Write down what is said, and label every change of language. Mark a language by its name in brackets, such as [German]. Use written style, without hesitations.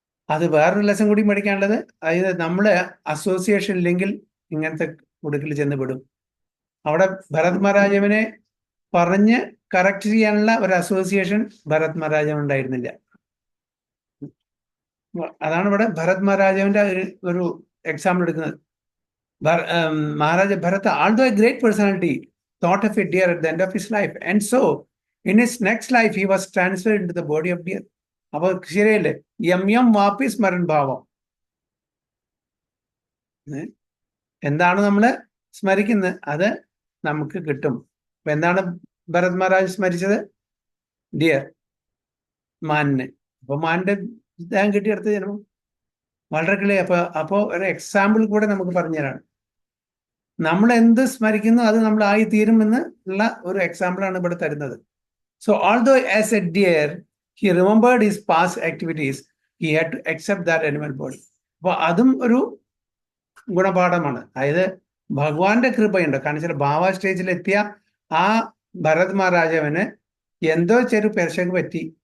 [Malayalam] അത് വേറൊരു ലെസൺ കൂടി പഠിക്കാനുള്ളത്, അതായത് നമ്മള് അസോസിയേഷൻ ഇല്ലെങ്കിൽ ഇങ്ങനത്തെ കുടുക്കിൽ ചെന്ന് പെടും. അവിടെ ഭരത് മഹാരാജാവിനെ പറഞ്ഞ് കറക്റ്റ് ചെയ്യാനുള്ള ഒരു അസോസിയേഷൻ ഭരത് മഹാരാജാവ് ഉണ്ടായിരുന്നില്ല. അതാണ് ഇവിടെ ഭരത് മഹാരാജാവിന്റെ ഒരു എക്സാമ്പിൾ എടുക്കുന്നത്. [English] Maharaja Bharat, although a great personality, thought of a deer at the end of his life, and so in his next life he was transferred into the body of deer. [Malayalam] അപ്പൊ ശരിയല്ലേ, [Sanskrit] യം വാപി സ്മരൺ ഭാവം. [Malayalam] എന്താണ് നമ്മൾ സ്മരിക്കുന്നത് അത് നമുക്ക് കിട്ടും. അപ്പൊ എന്താണ് ഭരത് മഹാരാജ് സ്മരിച്ചത്? ഡിയർ, മാനിനെ. അപ്പൊ മാനിന്റെ ദേഹം കിട്ടിയെടുത്ത ജന്മം വളരെ ക്ലിയർ. അപ്പോ ഒരു എക്സാമ്പിൾ കൂടെ നമുക്ക് പറഞ്ഞുതരാണ്. നമ്മൾ എന്ത് സ്മരിക്കുന്നു അത് നമ്മൾ ആയി തീരുമെന്ന് ഉള്ള ഒരു എക്സാമ്പിളാണ് ഇവിടെ തരുന്നത്. [English] So although as a deer he remembered his past activities, he had to accept that animal body. [Malayalam] അപ്പൊ അതും ഒരു ഗുണപാഠമാണ്. അതായത് ഭഗവാന്റെ കൃപയുണ്ട്. കാരണം വെച്ചാൽ ഭാവ സ്റ്റേജിലെത്തിയ ആ ഭരത് മഹാരാജാവിന് എന്തോ ചെറു പെരശക്ക് പറ്റി.